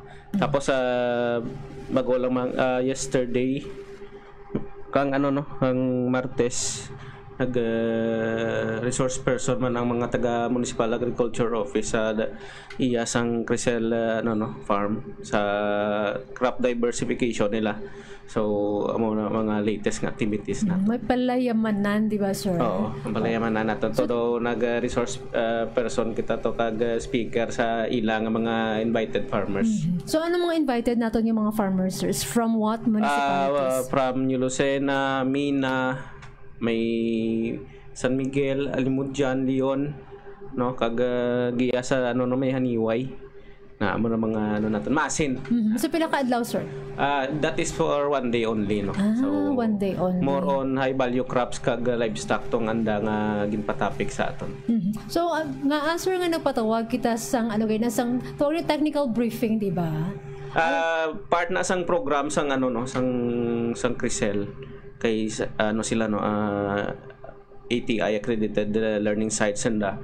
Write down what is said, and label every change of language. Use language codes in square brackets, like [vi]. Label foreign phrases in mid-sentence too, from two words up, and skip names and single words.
[hil] Tapos bago lang yesterday kang ano no, ang Martes nag resource person man ang mga taga Municipal Agriculture Office sa Iyasang Crisel farm sa [en] crop diversification [hil] nila. So amo na mga latest nga activities na. May palayamanan di ba sir? Oo, ang palayamanan naton todo nag resource person kita to kag speaker sa ila nga mga [en] invited farmers. [hil] So ano mga invited naton yung mga farmers sir? [en] From what municipalities? [hil] From New Lucena, Mina, may San Miguel, Alimudjan, Leon, no, kag giya sa may Haniway na amo na mga naton Masin. So pila ka adlaw sir? [en] That is for one day only no. So one day only. More on high value crops [hil] kag livestock tong anda nga ginpatapik sa aton. So nga answer nga nagpatawag kita sang sang [en] technical briefing [hil] di ba? Part na sang program sang sang Crisel kay sila ATI [en] accredited learning sites [hil] sanda.